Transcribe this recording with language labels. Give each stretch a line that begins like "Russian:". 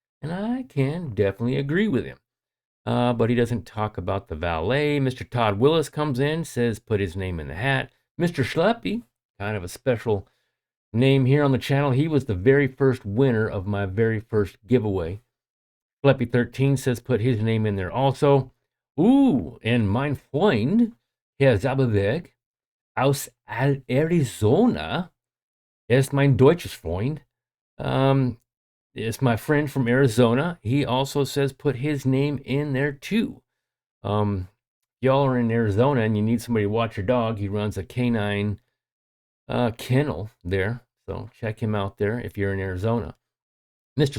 English: And I can definitely agree with him. But he doesn't talk about the valet. Mr. Todd Willis comes in, says put his name in the hat. Mr. Schleppy, kind of a special name here on the channel. He was the very first winner of my very first giveaway. Schleppy13 says put his name in there also. Ooh, and
German: mein Freund, Herr Zabelberg, aus Arizona, ist mein deutsches Freund.
English: It's my friend from Arizona. He also says put his name in there too. Y'all are in Arizona and you need somebody to watch your dog. He runs a canine kennel there. So check him out there if you're in Arizona. Mr.